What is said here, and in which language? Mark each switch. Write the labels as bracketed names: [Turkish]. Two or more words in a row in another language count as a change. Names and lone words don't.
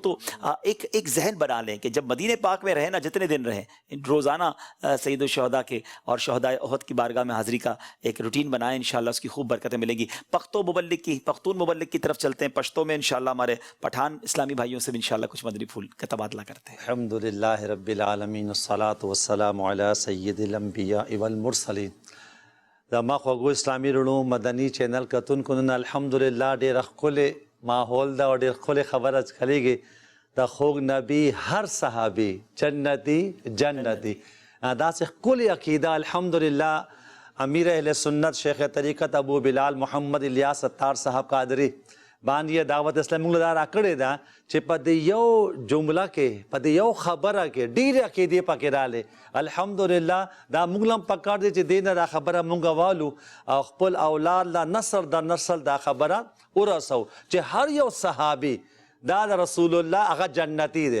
[Urdu] تو ایک ذہن بنا لیں کہ جب مدینہ پاک میں رہیں نا، جتنے دن رہیں، روزانہ سید الشہداء کے اور شہداء احد کی بارگاہ میں حاضری کا ایک روٹین بنائیں. انشاءاللہ اس کی خوب برکتیں ملیں گی. پختون مبلغ کی طرف چلتے ہیں. پشتو میں انشاءاللہ ہمارے پٹھان اسلامی بھائیوں سے بھی انشاءاللہ کچھ مدنی پھول کا تبادلہ کرتے ہیں. [Arabic] الحمدللہ رب العالمین والصلاة والسلام علی سید الانبیاء والمرسلین. [Pashto] زما خوږو اسلامی رڼو مدني چینل کتونکو نن الحمدلله ډېر ښکلی ماحول ده او ډېر ښکلی خبره چلیږي د خوږ نبی هر صحابي جنتی جنتی. داسې ښکلی عقیده الحمدلله امیر اہل سنت شیخ طریقت ابو بلال محمد الیاس ستار صاحب قادری باندې دعوت اسلام موږ دا راکړې ده چې په دې یو جمله کې په دې یو خبره کې ډېرې عقیدې پکې راغلې. الحمدلله دا موږ هم پکار دی چې دې نه دا خبره موږ والو او خپل اولاد لا نسل در نسل دا خبره ورسو چې هر یو صحابي دا د رسول الله هغه جنتی دی.